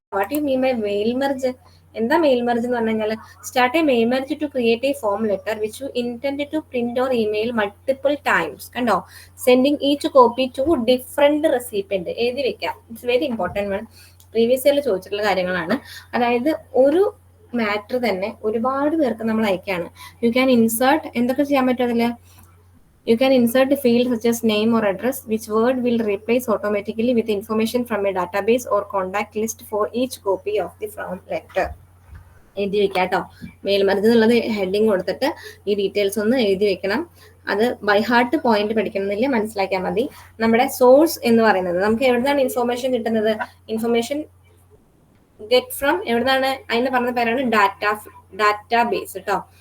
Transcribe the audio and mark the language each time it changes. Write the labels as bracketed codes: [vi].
[en] What you mean by mail merge? [ml] എന്താ mail merge എന്ന് പറഞ്ഞു കഴിഞ്ഞാൽ, [en] Start a mail merge to create a form letter which you intend to print or email multiple times. കണ്ടോ, sending each copy to different recipient. [ml] എഴുതി വെക്കാം. [en] It's very important one. [ml] Previous ഇയറിൽ ചോദിച്ചിട്ടുള്ള കാര്യങ്ങളാണ്. അതായത് ഒരു മാറ്റർ തന്നെ ഒരുപാട് പേർക്ക് നമ്മൾ അയക്കാണ്. [en] you can insert [ml] എന്തൊക്കെ ചെയ്യാൻ പറ്റും അതിൽ? [en] You can insert a field such as name or address, which word will replace automatically with information from a database or contact list for each copy of the form letter. [ml] എഴുതി വെക്കാം കേട്ടോ. Mail merge എന്നുള്ളത് heading കൊടുത്തിട്ട് ഈ details ഒന്ന് എഴുതി വെക്കണം. അത് ബൈ ഹാർട്ട് പോയിന്റ് പഠിക്കണമെന്നില്ല, മനസ്സിലാക്കിയാൽ മതി. നമ്മുടെ സോഴ്സ് എന്ന് പറയുന്നത് നമുക്ക് എവിടുന്നാണ് ഇൻഫോർമേഷൻ കിട്ടുന്നത്? [en] information get from [ml] എവിടുന്നാണ്? അതിന് പറഞ്ഞ പേരാണ് ഡാറ്റാബേസ് കേട്ടോ.